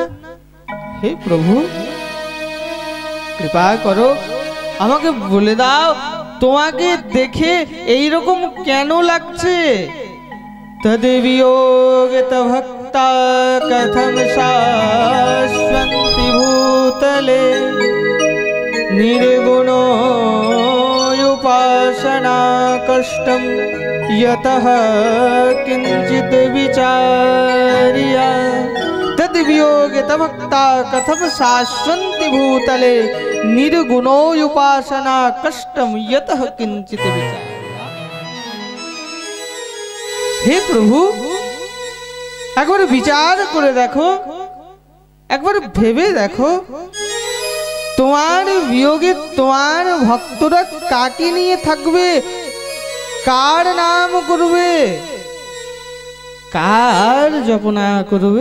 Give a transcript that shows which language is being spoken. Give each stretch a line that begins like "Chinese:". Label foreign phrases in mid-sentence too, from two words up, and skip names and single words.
Bangla: হে প্রভু, কৃপা করো, আমাকে বলে দাও তোমাকে দেখে এইরকম কেন লাগছে?
Sanskrit: তদ্বিয়োগিত ভক্তা কথম শাশ্বন্তি ভূতলে নির্গুণ উপাসনা কষ্টম यतः किंचित विचार्या तद्वियोगित भक्ता कथम शाश्वन्ति भूतले निर्गुणो उपासना कष्टम यतः किंचित विचार्या। हे प्रभु,
Bangla: একবার বিচার করে দেখো, একবার ভেবে দেখো, তোমার বিয়োগে তোমার ভক্তরা কাকে নিয়ে থাকবে, কার নাম করবে, কার জপনা করবে?